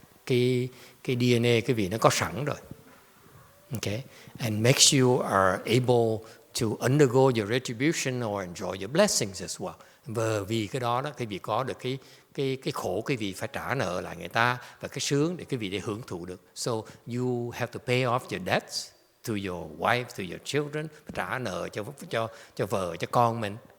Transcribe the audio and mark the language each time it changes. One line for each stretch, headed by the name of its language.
Vietnamese: Cái DNA quý vị nó có sẵn rồi.
English: Okay, and makes you are able to undergo your retribution or enjoy your blessings as well.
Vietnamese: Và vì cái đó quý vị có được cái khổ quý vị phải trả nợ lại người ta, và cái sướng để quý vị để hưởng thụ được.
English: So you have to pay off your debts to your wife, to your children,
Vietnamese: trả nợ cho vợ, cho con mình.